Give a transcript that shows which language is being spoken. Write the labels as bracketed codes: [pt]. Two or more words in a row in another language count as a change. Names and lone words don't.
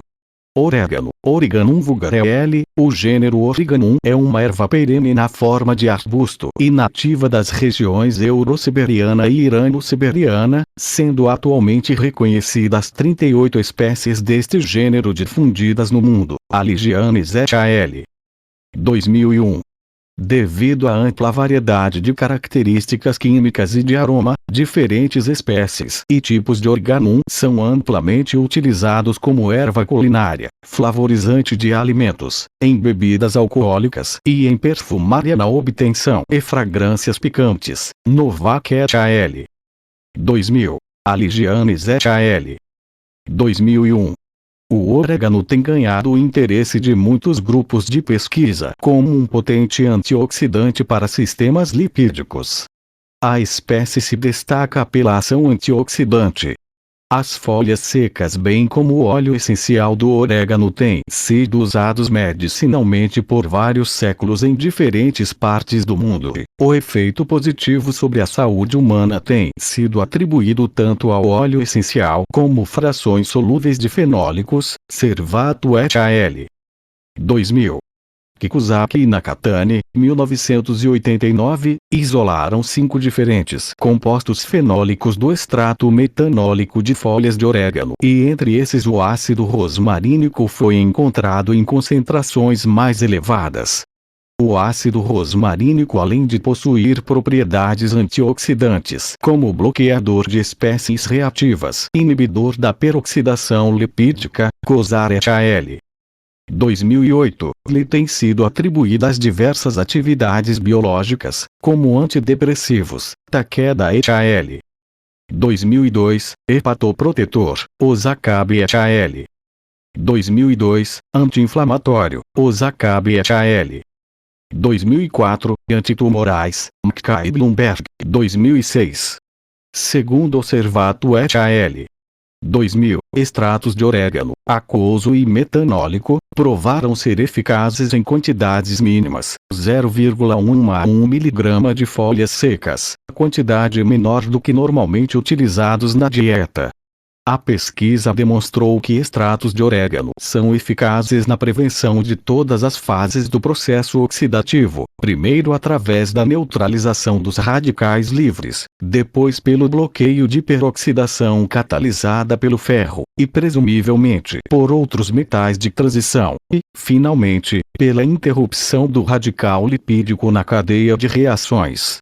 [pt] Orégano, Origanum vulgare. O gênero Origanum é uma erva perene na forma de arbusto e nativa das regiões Eurosiberiana e Irano-Siberiana, sendo atualmente reconhecidas 38 espécies deste gênero difundidas no mundo. Aligianes et al. 2001. Devido à ampla variedade de características químicas e de aroma, diferentes espécies e tipos de Origanum são amplamente utilizados como erva culinária, flavorizante de alimentos, em bebidas alcoólicas e em perfumaria na obtenção e fragrâncias picantes. Novak et al. 2000. Aligianes et al. 2001. O orégano tem ganhado o interesse de muitos grupos de pesquisa como um potente antioxidante para sistemas lipídicos. A espécie se destaca pela ação antioxidante. As folhas secas bem como o óleo essencial do orégano têm sido usados medicinalmente por vários séculos em diferentes partes do mundo. O efeito positivo sobre a saúde humana tem sido atribuído tanto ao óleo essencial como frações solúveis de fenólicos. Servato et al. 2000. Kikusawa e Nakatani, 1989, isolaram 5 diferentes compostos fenólicos do extrato metanólico de folhas de orégano e entre esses o ácido rosmarínico foi encontrado em concentrações mais elevadas. O ácido rosmarínico, além de possuir propriedades antioxidantes como bloqueador de espécies reativas, inibidor da peroxidação lipídica, Kozar et al. 2008, lhe têm sido atribuídas diversas atividades biológicas, como antidepressivos. Takeda et al. 2002, hepatoprotetor, Osakabe et al. 2002, anti-inflamatório, Osakabe et al. 2004, antitumorais, McKay Bloomberg, 2006. Segundo Servato et al. 2000, extratos de orégano, aquoso e metanólico, provaram ser eficazes em quantidades mínimas, 0,1 a 1 mg de folhas secas, quantidade menor do que normalmente utilizados na dieta. A pesquisa demonstrou que extratos de orégano são eficazes na prevenção de todas as fases do processo oxidativo, primeiro através da neutralização dos radicais livres, depois pelo bloqueio de peroxidação catalisada pelo ferro, e presumivelmente por outros metais de transição, e, finalmente, pela interrupção do radical lipídico na cadeia de reações.